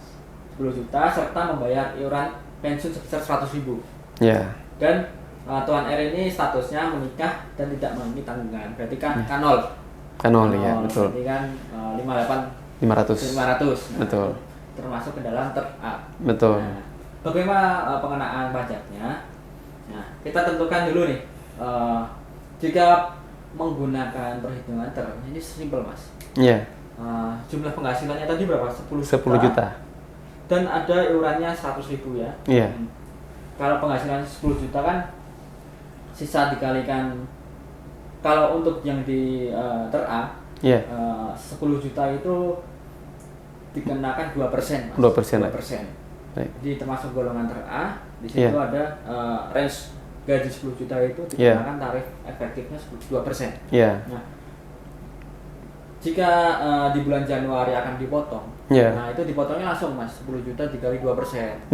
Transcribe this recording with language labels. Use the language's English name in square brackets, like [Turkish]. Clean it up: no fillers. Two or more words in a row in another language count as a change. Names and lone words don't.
[Indonesian] 10 juta serta membayar iuran pensiun sebesar 100.000. Dan Tuan R ini statusnya menikah dan tidak memiliki tanggungan, berarti kan kanol. Ya, betul. Berarti kan 500. Betul. Termasuk ke dalam ter-A. Betul. Nah, bagaimana pengenaan pajaknya? Nah, kita tentukan dulu nih. Jika menggunakan perhitungan ini simpel Mas. Jumlah penghasilannya tadi berapa? 10 juta. Dan ada iurannya 100.000 ya. Kalau penghasilan 10 juta kan sisa dikalikan, kalau untuk yang di ter-A 10 juta itu dikenakan 2%. 2%. Jadi termasuk golongan ter A, di situ ada range gaji 10 juta itu dikenakan tarif efektifnya 2%. Nah, jika di bulan Januari akan dipotong, nah itu dipotongnya langsung Mas, 10 juta dikali 2%.